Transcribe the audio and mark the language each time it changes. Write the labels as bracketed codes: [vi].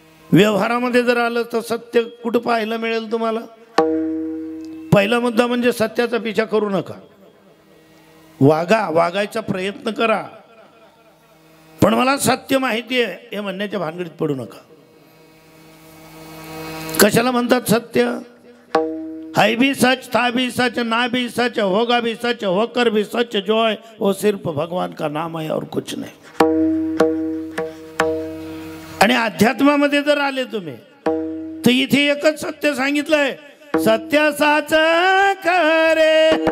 [mr] व्यवहारामध्ये जर आलं तर सत्य कुठं पाहायला मिळेल तुम्हाला? पहिला मुद्दा म्हणजे सत्याचा पिछा करू नका. वागायचा प्रयत्न करा, पण मला सत्य माहिती आहे हे म्हणण्याच्या भानगडीत पडू नका. कशाला म्हणतात सत्य? [hi] है भी सच, था भी सच, ना भी सच, होगा भी सच, होकर भी सच, जो है वो सिर्फ भगवान का नाम है और कुछ नाही. [mr] आणि अध्यात्मामध्ये जर आले तुम्ही तर इथे एकच सत्य सांगितलंय, सत्य साच खरे.